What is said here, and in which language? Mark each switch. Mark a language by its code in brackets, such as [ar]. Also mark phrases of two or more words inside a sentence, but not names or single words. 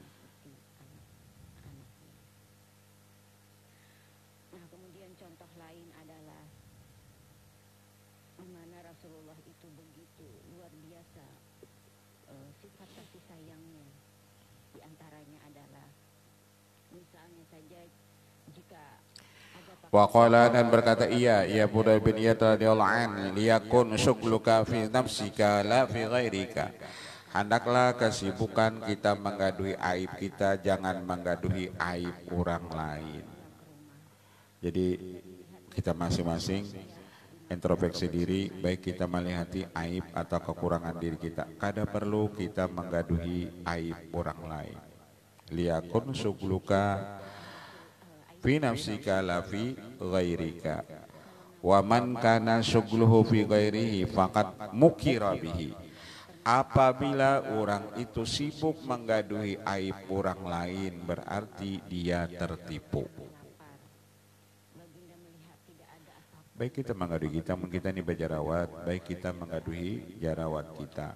[id] Nah, kemudian contoh lain adalah mana Rasulullah itu begitu luar biasa sifat kasih sayangnya. Di antaranya adalah misalnya saja jika ada [ar] وقال, [id] dan berkata ia Fudhal bin Iyad [ar] رضي الله عنه, ليكن شغلك في نفسك لا في غيرك. [bjn] Hendaklah kesibukan kita menggaduhi aib kita, jangan menggaduhi aib orang lain. Jadi kita masing-masing introspeksi diri, baik kita melihati aib atau kekurangan diri kita. Kada perlu kita menggaduhi aib orang lain. [ar] ليكن شغلك في نفسك لا في غيرك. ومن كان شغله في غيره فقد مكر به. [bjn] Apabila orang itu sibuk menggaduhi aib orang lain, berarti dia tertipu. Baik kita menggaduhi kita ini berjarawat, baik kita menggaduhi jarawat kita.